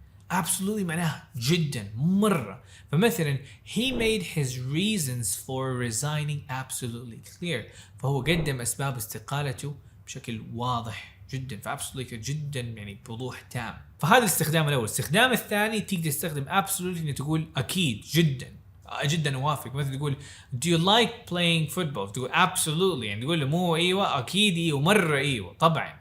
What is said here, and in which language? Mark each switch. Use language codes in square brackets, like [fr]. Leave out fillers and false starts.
[ar] Absolutely معناها جدا مرة. فمثلا [en] he made his reasons for resigning absolutely clear. [ar] فهو قدم أسباب استقالته بشكل واضح جدا. فabsolutely جدا يعني بوضوح تام. فهذا الاستخدام الأول. الاستخدام الثاني تقدر تستخدم absolutely إنه تقول أكيد جدا أوافق. مثلا تقول [en] do you like playing football؟ [ar] تقول absolutely، يعني تقول له مو أيوة، أكيد أيوة، مرة أيوة، طبعا.